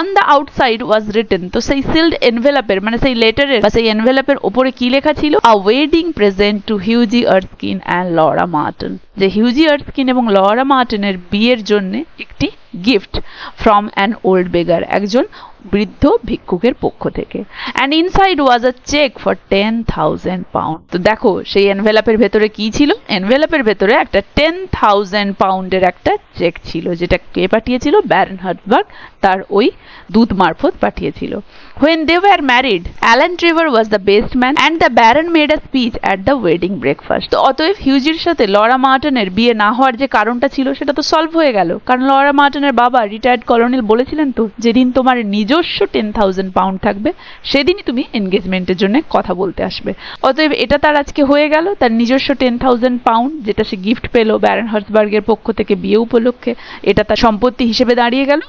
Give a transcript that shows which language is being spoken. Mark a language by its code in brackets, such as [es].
[en] on the outside was written, [bn] তো সেই sealed এনভেলপের মানে সেই লেটারের বা সেই এনভেলপের উপরে কি লেখা ছিল, [en] a wedding present to Hughie Erskine and Laura Merton, [bn] যে হিউজি আর্থকিন এবং লরা মার্টনের বিয়ের জন্য একটি গিফট [en] from an old beggar, [bn] একজন বৃদ্ধ ভিক্ষুকের পক্ষ থেকে। [en] And inside was a cheque for 10,000 pound. [bn] তো দেখো সেই এনভেলপের ভেতরে কি ছিল, এনভেলপের ভেতরে একটা 10,000 পাউন্ডের একটা চেক ছিল, যেটা কে পাঠিয়েছিল, ব্যারন হার্সবার্গ তার ওই দূত মারফত পাঠিয়েছিল। [en] When they were married, Alan Trevor was the best man and the Baron made a speech at the wedding breakfast. [bn] তো অতএব হিউজির সাথে লরা মার্টনের বিয়ে না হওয়ার যে কারণটা ছিল সেটা তো সলভ হয়ে গেল, কারণ লরা মার্টনের বাবা রিটায়ার্ড কলোনেল বলেছিলেন তো, যেদিন তোমার নিজস্ব 10,000 পাউন্ড থাকবে সেদিনই তুমি এনগেজমেন্টের জন্য কথা বলতে আসবে। অতএব এটা তার আজকে হয়ে গেল, তার নিজস্ব 10,000 পাউন্ড যেটা সে গিফট পেল ব্যারন হার্সবার্গের পক্ষ থেকে বিয়ে উপলক্ষে, এটা তার সম্পত্তি হিসেবে দাঁড়িয়ে গেল।